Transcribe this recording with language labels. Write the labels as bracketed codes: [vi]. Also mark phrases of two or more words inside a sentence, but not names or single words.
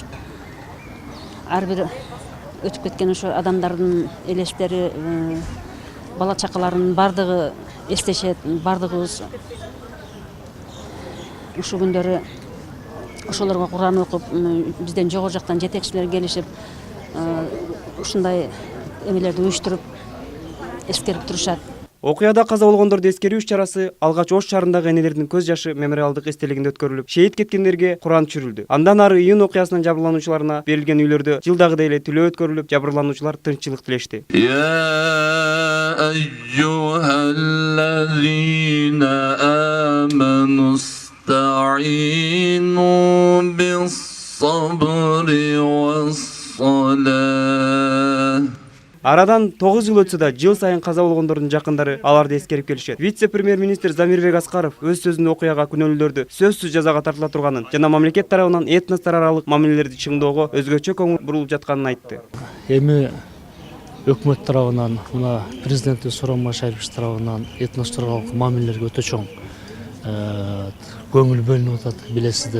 [ky] Ар бир өтүп кеткен ошо адамдардын элестери, бала чакаларынын бардыгы эстешет, бардыгыбыз ушул күндөрү ошолорго Кур'ан окуп, бизден жогору жактан жетекчилер келишип, ушундай эмелерди уюштуруп эскерип турушат. Окуяда каза болгондорду эскерүү иш-чарасы алгач Ош шаарындагы энелердин көз жашы мемориалдык эстелигинде өткөрүлүп, шейит кеткендерге Кур'ан түшүрүлдү. Андан ары июнь окуясынын жабырлануучуларына берилген үйлөрдө жылдагыдай эле тилөө өткөрүлүп, жабырлануучулар тынччылык тилешти. [ar] يا أيها الذين آمنوا استعينوا بالصبر والصلاة. [ky] Арадан 9 жыл өтсө да жыл сайын каза болгондордун жакындары аларды эскерип келишет. Вице-премьер-министр Замирбек Аскаров өз сөзүндө окуяга күнөөлүүлөрдү сөзсүз жазага тартыла турганын жана мамлекет тарабынан этностор аралык мамилелерди чыңдоого өзгөчө көңүл бурулуп жатканын айтты. Эми өкмөт тарабынан, мына президенти Сооронбай Шарипович тарабынан этностор аралык мамилелерге өтө чоң көңүл бөлүнүп атат, билесиздер.